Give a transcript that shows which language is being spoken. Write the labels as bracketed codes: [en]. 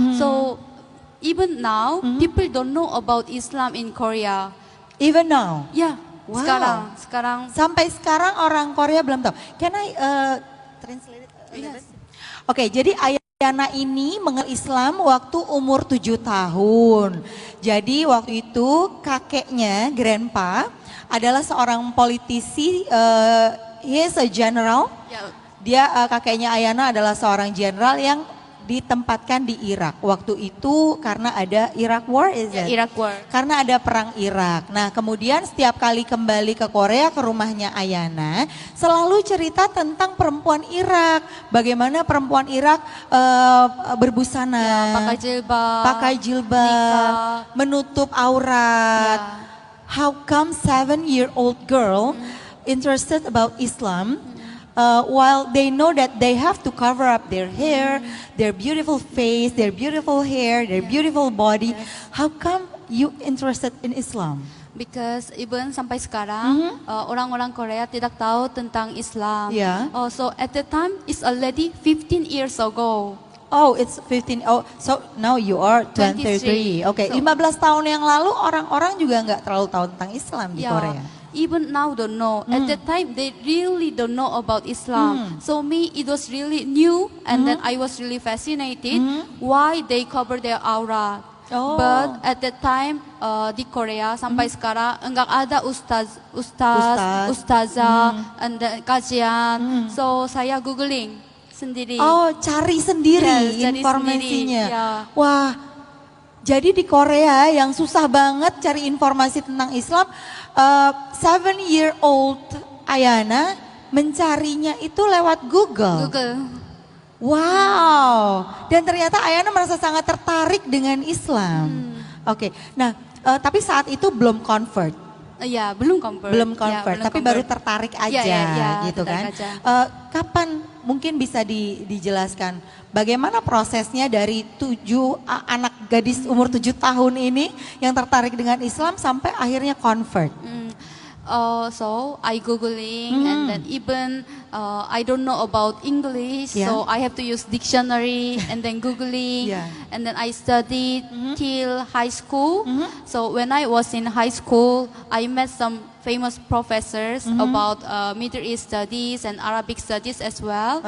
[en] So even now, people don't know about Islam in Korea. Even now? Yeah. Wow. [id] Sekarang. Sampai sekarang orang Korea belum tahu. [en] Can I translate it? Yes. [id] Oke, jadi Ayana ini mengenal Islam waktu umur 7 tahun. Jadi waktu itu kakeknya, [en] grandpa, [id] adalah seorang politisi, [en] he is a general. Yeah. [id] Dia kakeknya Ayana adalah seorang jenderal yang ditempatkan di Irak. Waktu itu karena ada [en] Iraq War, is it? Iraq War. [id] Karena ada perang Irak. Nah, kemudian setiap kali kembali ke Korea, ke rumahnya Ayana, selalu cerita tentang perempuan Irak. Bagaimana perempuan Irak berbusana, Ya, pakai jilbab, nikah, menutup aurat. Ya. [en] How come 7-year-old girl interested about Islam? While they know that they have to cover up their hair, their beautiful face, their beautiful hair, their beautiful body. How come you interested in Islam? Because even [id] sampai sekarang orang-orang Korea tidak tahu tentang Islam. [en] Yeah. So at the time it's already 15 years ago. Oh, it's 15. Oh, so now you are 23. 23. Okay, So, [id] 15 tahun yang lalu orang-orang juga nggak terlalu tahu tentang Islam di [en] Yeah. [id] Korea. [en] Even now don't know. At that time they really don't know about Islam. So me it was really new, and then I was really fascinated why they cover their aura. Oh. But at that time [id] di Korea sampai sekarang enggak ada ustazah, [en] and then [id] kajian. So saya googling sendiri. Oh, cari sendiri [en] Yes, [id] cari informasinya. sendiri, ya. Wah, jadi di Korea yang susah banget cari informasi tentang Islam, 7-year-old Ayana mencarinya itu lewat Google. Wow, dan ternyata Ayana merasa sangat tertarik dengan Islam. Oke, nah tapi saat itu belum convert. Ya, belum convert. Belum Ya, convert, belum tapi convert. baru tertarik aja gitu kan. tertarik aja. Kapan mungkin bisa dijelaskan bagaimana prosesnya dari anak gadis umur 7 tahun ini yang tertarik dengan Islam sampai akhirnya convert? [en] So I googling, and then even I don't know about English, so I have to use dictionary and then googling, and then I studied till high school. So when I was in high school, I met some famous professors about Middle East studies and Arabic studies as well.